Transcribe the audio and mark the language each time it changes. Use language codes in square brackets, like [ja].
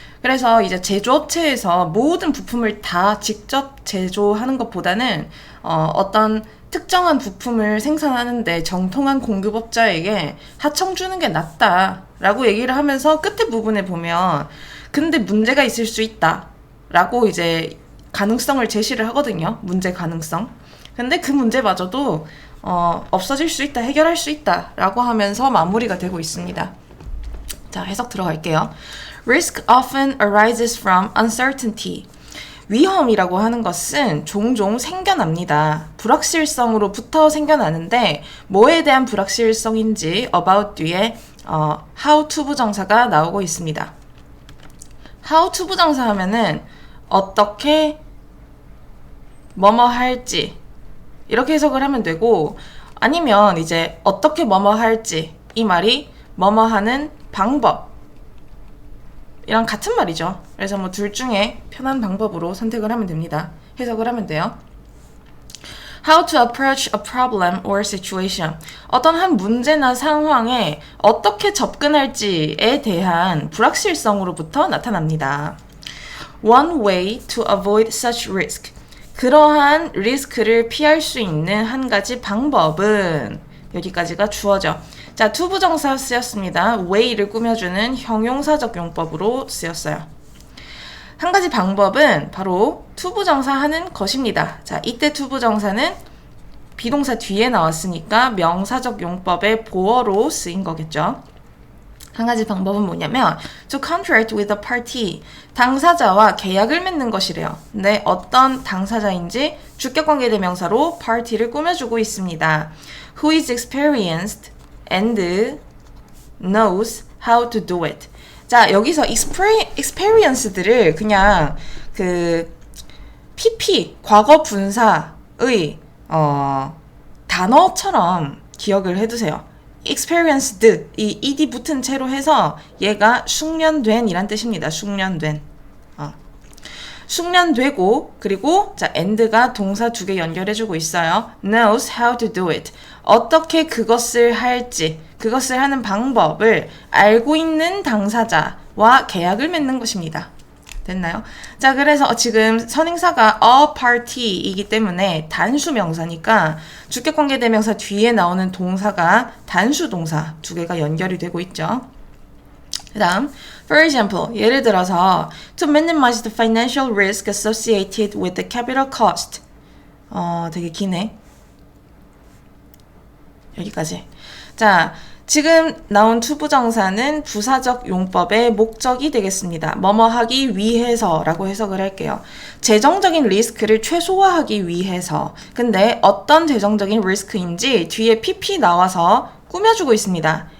[ko] 그래서 이제 제조업체에서 모든 부품을 다 직접 제조하는 것보다는 어떤 특정한 부품을 생산하는데 정통한 공급업자에게 하청 주는 게 낫다라고 얘기를 하면서 끝에 부분에 보면 근데 문제가 있을 수 있다라고 이제 가능성을 제시를 하거든요. 문제 가능성. 근데 그 문제마저도 없어질 수 있다, 해결할 수 있다 라고 하면서 마무리가 되고 있습니다. 자, 해석 들어갈게요. [en] Risk often arises from uncertainty. [ko] 위험이라고 하는 것은 종종 생겨납니다. 불확실성으로부터 생겨나는데 뭐에 대한 불확실성인지 about 뒤에 how to 부정사가 나오고 있습니다. how to 부정사 하면은 어떻게 뭐뭐 할지 이렇게 해석을 하면 되고 아니면 이제 어떻게 뭐뭐 할지 이 말이 뭐뭐 하는 방법 이랑 같은 말이죠. 그래서 뭐 둘 중에 편한 방법으로 선택을 하면 됩니다. 해석을 하면 돼요. [en] How to approach a problem or situation. [ko] 어떤 한 문제나 상황에 어떻게 접근할지에 대한 불확실성으로부터 나타납니다. [en] One way to avoid such risk. [ko] 그러한 리스크를 피할 수 있는 한 가지 방법은 여기까지가 주어죠. 자, 투부정사 쓰였습니다. way를 꾸며주는 형용사적 용법으로 쓰였어요. 한 가지 방법은 바로 투부정사 하는 것입니다. 자, 이때 투부정사는 비동사 뒤에 나왔으니까 명사적 용법의 보어로 쓰인 거겠죠. 한 가지 방법은 뭐냐면 [en] to contract with a party, [ko] 당사자와 계약을 맺는 것이래요. 근데 어떤 당사자인지 주격관계대명사로 party를 꾸며주고 있습니다. [en] Who is experienced and knows how to do it. [ko] 자, 여기서 experience들을 그냥 그 PP, 과거 분사의 단어처럼 기억을 해두세요. experienced, 이 ed 붙은 채로 해서 얘가 숙련된 이란 뜻입니다. 숙련된. 숙련되고, 그리고 자 and가 동사 두 개 연결해주고 있어요. [en] knows how to do it. [ko] 어떻게 그것을 할지, 그것을 하는 방법을 알고 있는 당사자와 계약을 맺는 것입니다. 됐나요? 자, 그래서 지금 선행사가 a party이기 때문에 단수 명사니까 주격관계대명사 뒤에 나오는 동사가 단수 동사 두 개가 연결이 되고 있죠. 그 다음, [en] for example, [ko] 예를 들어서 [en] to minimize the financial risk associated with the capital cost. [ko] 되게 기네. 여기까지. 자, 지금 나온 투부정사는 부사적 용법의 목적이 되겠습니다. 뭐뭐 하기 위해서라고 해석을 할게요. 재정적인 리스크를 최소화하기 위해서. 근데 어떤 재정적인 리스크인지 뒤에 PP 나와서 꾸며주고 있습니다.